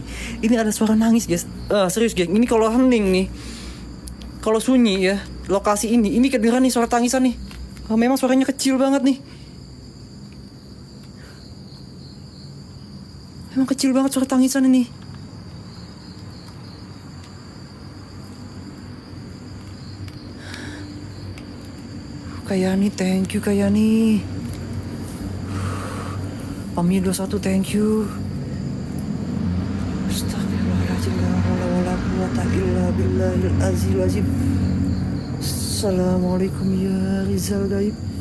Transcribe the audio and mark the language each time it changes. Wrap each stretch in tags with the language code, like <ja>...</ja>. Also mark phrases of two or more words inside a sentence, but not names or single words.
<id>Ini ada suara nangis guys. Serius guys, ini kalau hening nih, kalau sunyi ya lokasi ini kedengeran nih suara tangisan nih. Memang suaranya kecil banget nih. Memang kecil banget suara tangisan ini.</id> <en>Kayani, thank you Kayani. Pami 21, thank you.</en> <ar>أستغفر الله العظيم، لا حول ولا قوة إلا بالله العزيز العظيم. السلام عليكم يا Rizal Gaib.</ar>